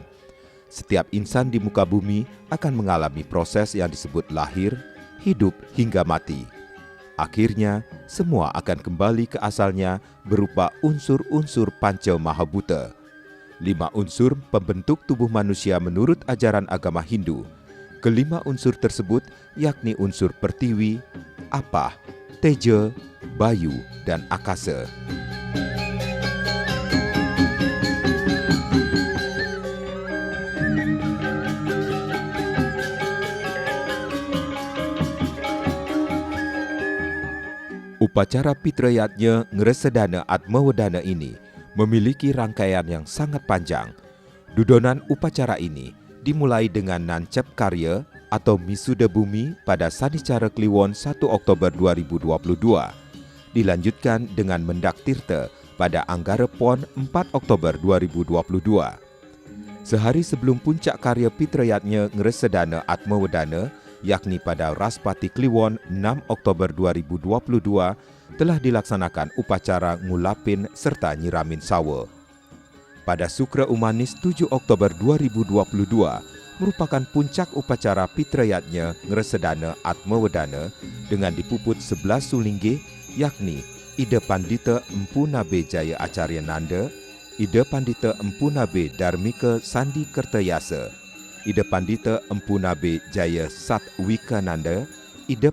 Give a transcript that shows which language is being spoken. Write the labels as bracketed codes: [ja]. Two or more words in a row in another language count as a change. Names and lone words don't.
[id] Setiap insan di muka bumi akan mengalami proses yang disebut lahir, hidup hingga mati. Akhirnya, semua akan kembali ke asalnya berupa unsur-unsur Panca Mahabhuta. 5 unsur pembentuk tubuh manusia menurut ajaran agama Hindu. Kelima unsur tersebut yakni unsur pertiwi, apah, teja, bayu, dan akasa. Upacara Pitrayatnya Ngresedana Atmawedana ini memiliki rangkaian yang sangat panjang. Dudonan upacara ini dimulai dengan nancep karya atau misuda bumi pada Sanicara Kliwon 1 Oktober 2022. Dilanjutkan dengan mendak tirta pada Anggara Pon 4 Oktober 2022. Sehari sebelum puncak karya Pitrayatnya Ngresedana Atmawedana, yakni pada Raspati Kliwon 6 Oktober 2022, telah dilaksanakan upacara ngulapin serta nyiramin sawa. Pada Sukra Umanis 7 Oktober 2022 merupakan puncak upacara Pitrayatnya Ngresedana Atmawedana dengan dipuput 11 sulinggi, yakni Ida Pandita Empu Nabe Jaya Acarya Nanda, Ida Pandita Empu Nabe Dharmika Sandi Kertayasa, Ida Pandita Empu Nabe Jaya Satwika Nanda, Ida